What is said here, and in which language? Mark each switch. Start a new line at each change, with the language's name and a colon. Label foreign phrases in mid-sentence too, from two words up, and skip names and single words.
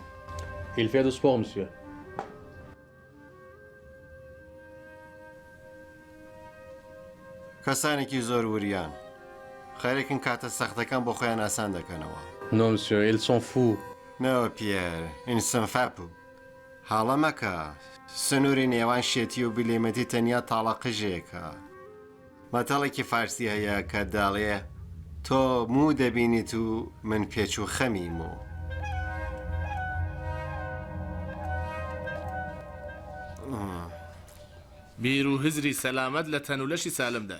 French: Il fait du sport, monsieur.
Central Kurdish: کەسانێکی زۆر وریان خەریکن کاتە سەختەکان بۆ خۆیان ئاسان دەکەنەوە.
French: Non, monsieur, ils sont fous.
Central Kurdish: نەوە پێر ئینسنفاپ بوو هاڵە مەکە سنووری نێوان شێتی و بلێمەتی تەنیا تاڵە قژێکە. مەتەڵێکی فارسی هەیە کە داڵێ تۆ موو دەبینیت و من پێچ و خەمی مو. بیر و هزری سەلامەت لە تەنولەشی سالمدای.